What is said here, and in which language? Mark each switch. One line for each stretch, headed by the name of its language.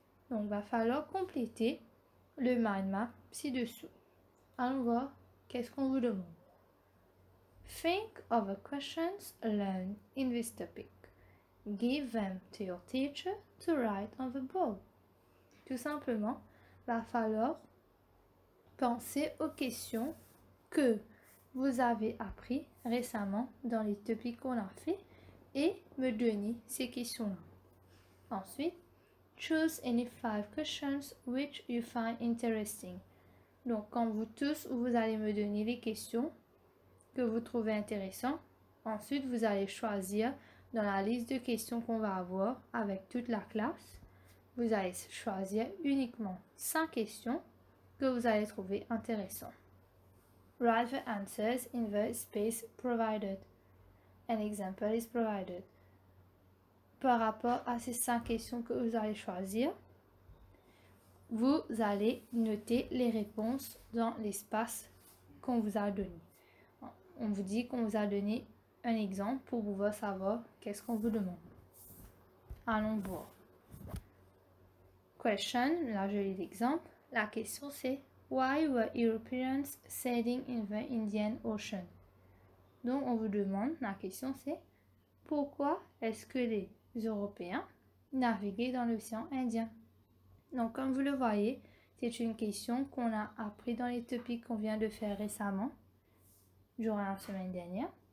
French: Donc, va falloir compléter le mind map ci-dessous. Allons voir qu'est-ce qu'on vous demande.
English: Think of the questions learned in this topic. Give them to your teacher to write on the board.
French: Tout simplement, va falloir penser aux questions que vous avez appris récemment dans les topics qu'on a fait et me donner ces questions-là.
English: Ensuite, choose any 5 questions which you find interesting.
French: Donc, quand vous tous, vous allez me donner les questions que vous trouvez intéressantes. Ensuite, vous allez choisir dans la liste de questions qu'on va avoir avec toute la classe. Vous allez choisir uniquement 5 questions que vous allez trouver intéressantes.
English: Write the answers in the space provided. An example is provided.
French: Par rapport à ces 5 questions que vous allez choisir, vous allez noter les réponses dans l'espace qu'on vous a donné. On vous dit qu'on vous a donné un exemple pour pouvoir savoir qu'est-ce qu'on vous demande. Allons voir. Question, là je lis l'exemple.
English: La question c'est Why were Europeans sailing in the Indian Ocean?
French: Donc on vous demande, la question c'est pourquoi est-ce que les Européens naviguaient dans l'océan Indien? Donc comme vous le voyez, c'est une question qu'on a appris dans les topics qu'on vient de faire récemment, durant la semaine dernière.